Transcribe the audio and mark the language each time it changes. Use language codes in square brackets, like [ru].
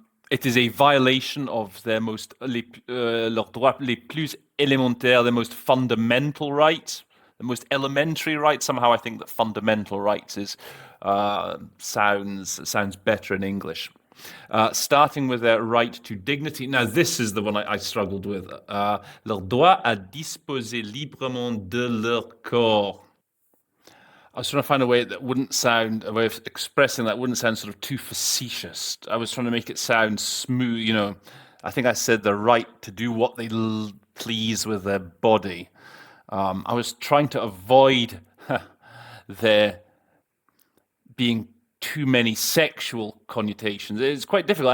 [en] It is a violation of their [fr] leurs droits les plus élémentaires, [en] their most fundamental rights, the most elementary rights. Somehow I think that fundamental rights is sounds better in English. Starting with their right to dignity. Now, this is the one I struggled with. [fr] Leur droit à disposer librement de leur corps. [en] I was trying to find a way that wouldn't sound, a way of expressing that wouldn't sound sort of too facetious. I was trying to make it sound smooth, you know. I think I said the right to do what they please with their body. I was trying to avoid there being too many sexual connotations. It's quite difficult.